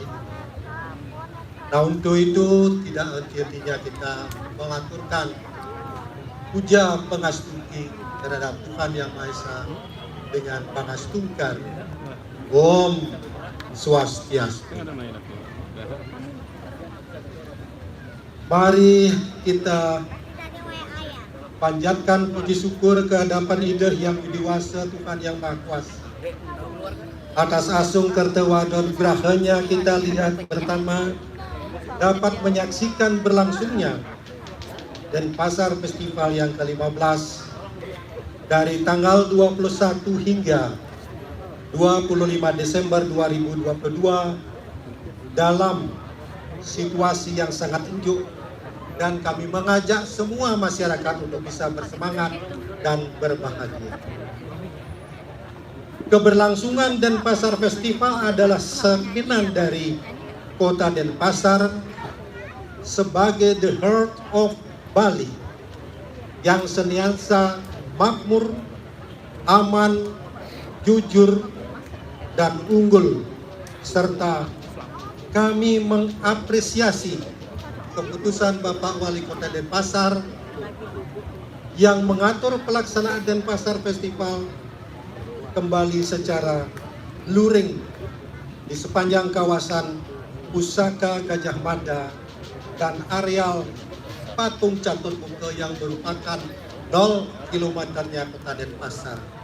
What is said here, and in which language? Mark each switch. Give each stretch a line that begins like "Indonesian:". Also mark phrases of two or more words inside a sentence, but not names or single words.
Indonesian: Nah, untuk itu tidak henti-hentinya kita mengaturkan puja pangastuti terhadap Tuhan Yang Maha Esa dengan pangastungkar Om Swastiastu. Mari kita panjatkan puji syukur kehadapan Ide Yang Widiwasa Tuhan Yang Maha Kuasa. Atas asung kertewadon gerahanya kita lihat pertama dapat menyaksikan berlangsungnya Denpasar Festival yang ke-15 dari tanggal 21 hingga 25 Desember 2022 dalam situasi yang sangat sejuk, dan kami mengajak semua masyarakat untuk bisa bersemangat dan berbahagia. Keberlangsungan Denpasar Festival adalah cerminan dari Kota Denpasar sebagai
English: the heart of Bali
Indonesian: yang senantiasa makmur, aman, jujur, dan unggul, serta kami mengapresiasi keputusan Bapak Wali Kota Denpasar yang mengatur pelaksanaan Denpasar Festival kembali secara luring di sepanjang kawasan Pusaka Gajah Mada dan areal Patung Catur Muka yang merupakan 0 kilometernya Kota Denpasar.